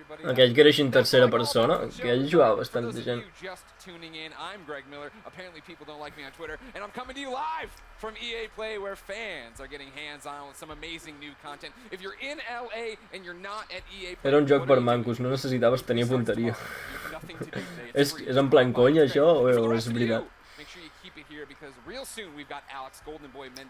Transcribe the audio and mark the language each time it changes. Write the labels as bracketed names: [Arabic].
[Catalan] Aquell que era així en tercera persona, aquell jugava bastanta gent. [English] I'm Greg Miller. Apparently people don't like me on Twitter, and I'm coming to you live from EA Play, where fans are getting hands-on with some amazing new content. If you're in LA and you're not at EA Play, [Catalan] Era un joc per mancos, no necessitaves tenir punteria. És en plan conya, això, o és veritat? [English] sure you keep it here because real soon we've got Alex Golden Boy Mendez.